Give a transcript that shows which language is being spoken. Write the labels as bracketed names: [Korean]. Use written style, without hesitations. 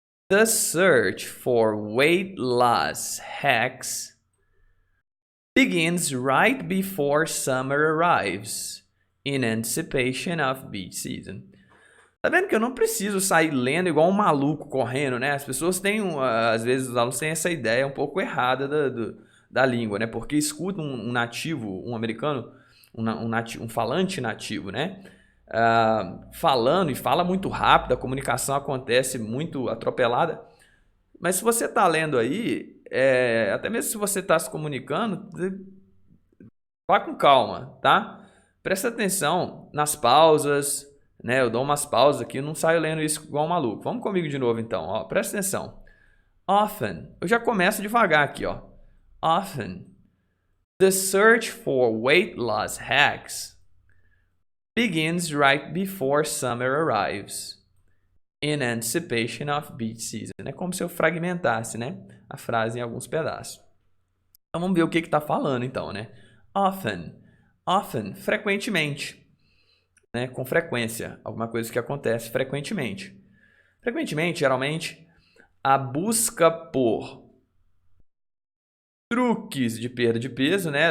[English] The search for weight loss hacks begins right before summer arrives, in anticipation of beach season. [Portuguese] Tá vendo que eu não preciso sair lendo igual um maluco correndo, né? As pessoas têm, às vezes os alunos têm essa ideia um pouco errada da língua, né? Porque escutam um nativo, um americano, um falante nativo, né? Falando e fala muito rápido, a comunicação acontece muito atropelada. Mas se você está lendo aí, até mesmo se você está se comunicando, vá com calma, tá? Presta atenção nas pausas, né? Eu dou umas pausas aqui, não saio lendo isso igual um maluco. Vamos comigo de novo então, ó. Presta atenção. Often, eu já começo devagar aqui, ó. [English] Often, the search for weight loss hacks begins right before summer arrives, in anticipation of beach season. [Portuguese] É como se eu fragmentasse, né, a frase em alguns pedaços. Então vamos ver o que está falando então, né? Often, frequentemente, né, com frequência, alguma coisa que acontece frequentemente. Frequentemente, geralmente, a busca por truques de perda de peso, né?